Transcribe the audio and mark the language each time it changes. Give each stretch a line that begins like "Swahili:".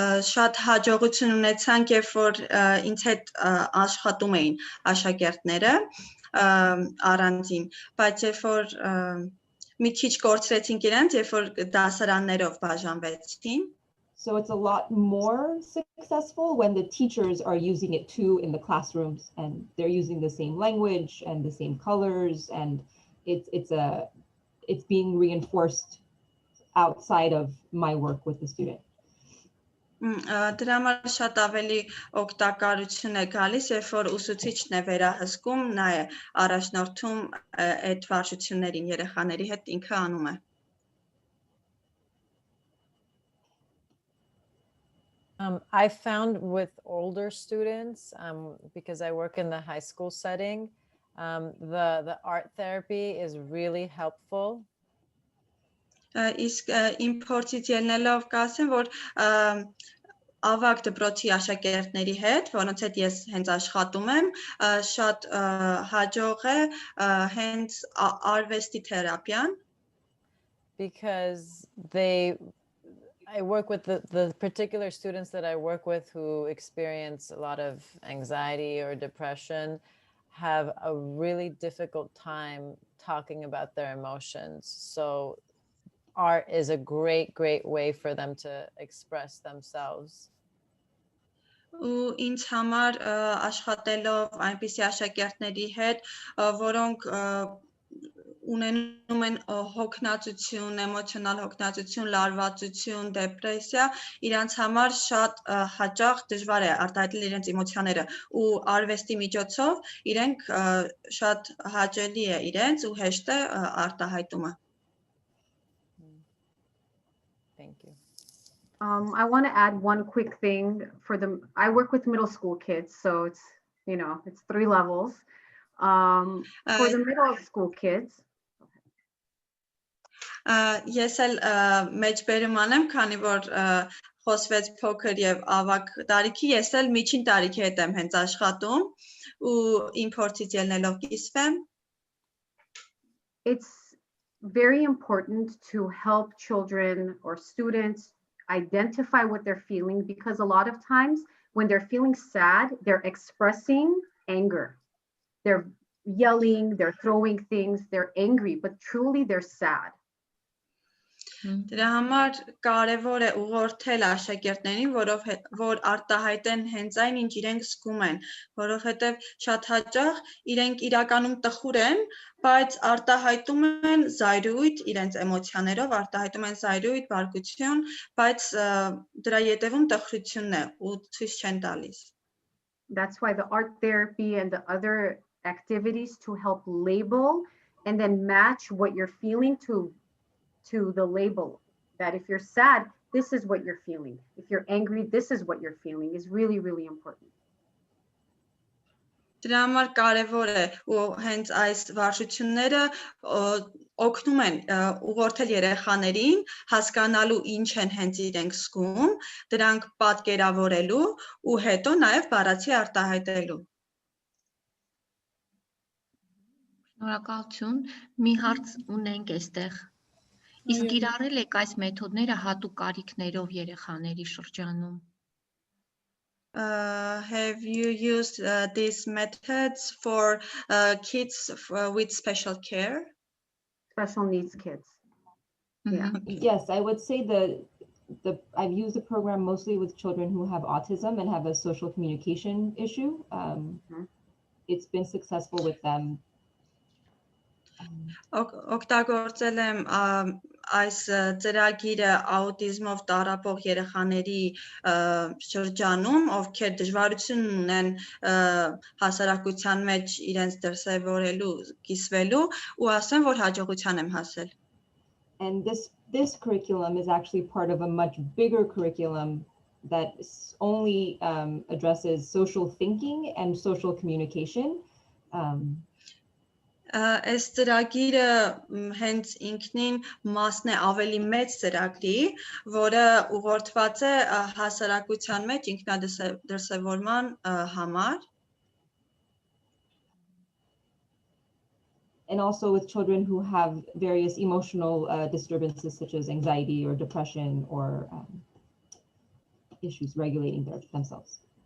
Armenian: Շատ հաջողություն ունեցանք, երբ որ ինձ հետ աշխատում էին աշակերտները առանձին, բայց երբ որ մի քիչ կորցրեցինք իրենց, երբ որ դասարաններով բաժանվեցին.
English: So it's a lot more successful when the teachers are using it too in the classrooms and they're using the same language and the same colors, and it's being reinforced outside of my work with the student.
Armenian: Դրա համար շատ ավելի օգտակարություն է գալիս, երբ որ ուսուցիչն է վերահսկում, նա է առաջնորդում այդ վարժություններին երեխաների հետ ինքը անում է։
English: I found with older students, because I work in the high school setting, the art therapy is really helpful.
Armenian: Իսկ իմ փորձից ելնելով կասեմ, որ ավագ դպրոցի աշակերտների հետ, որոնց հետ ես հենց աշխատում եմ, շատ հաջող է հենց արվեստի թերապիան,
English: because I work with the particular students that I work with who experience a lot of anxiety or depression have a really difficult time talking about their emotions. So art is a great way for them to express themselves.
Armenian: Ու ինձ համար աշխատելով այնպիսի աշակերտների հետ, որոնք ունենում են հոգնածություն, էմոցիոնալ հոգնածություն, լարվածություն, դեպրեսիա, իրանց համար շատ հաճախ դժվար է արտահայտել իրենց էմոցիաները ու արվեստի միջոցով իրենք շատ հաճելի է իրենց ու հեշտ է արտահայտումը։
English: Thank you. I want to add one quick thing for them. I work with middle school kids, so it's, it's 3 levels. For the middle school kids.
Armenian: Ես էլ մեջբերում անեմ, քանի որ խոսվեց փոքր եւ ավագ տարիքի, ես էլ միջին տարիքի հետ եմ հենց աշխատում ու իմ փորձից ելնելով կիսվեմ։
English: It's very important to help children or students identify what they're feeling, because a lot of times when they're feeling sad, they're expressing anger. They're yelling, they're throwing things, they're angry, but truly they're sad. Դրա համար կարևոր է ուղղորդել աշակերտներին, որ արտահայտեն հենց այն, ինչ իրենք զգում են, որովհետև շատ հաճախ իրենք իրականում տխուր են, բայց արտահայտում են զայրույթ իրենց էմոցիաներով, արտահայտում են զայրույթ, բարկություն, բայց դրա ետևում տխրությունն է ու ցույց չեն տալիս. That's why the art therapy and the other activities to help label and then match what you're feeling to the label. That if you're sad, this is what you're feeling. If you're angry, this is what you're feeling is really, really important.
Armenian: Դրա համար կարևոր է ու հենց այս վարժությունները օգնում են ուղղորդել երեխաներին հասկանալու ինչ են հենց իրենք զգում, դրանք պատկերավորելու ու հետո նաև բառացի արտահայտելու. Շնորհակալություն, մի հարց ունենք այստեղ. Իսկ կիրառել եք այս մեթոդները հատուկ կարիքներով երեխաների շրջանում?
English: Have you used these methods for kids with special care? Special needs kids. Yeah. Yes, I would say I've used the program mostly with children who have autism and have a social communication issue. It's been successful with them.
Armenian: Օգտագործել եմ այս ծրագիրը աուտիզմով տառապող երեխաների շրջանում, ովքեր դժվարություն ունեն հասարակության մեջ իրենց դրսևորելու, կիսվելու ու ասեմ, որ հաջողության եմ հասել.
English: And this curriculum is actually part of a much bigger curriculum that only addresses social thinking and social communication.
Armenian: Այս ծրագիրը հենց ինքնին մասն է ավելի մեծ ծրագրի, որը ուղղորդված է հասարակության մեջ ինքնադրսևորման համար.
English: And also with children who have various emotional disturbances such as anxiety or depression or issues regulating themselves.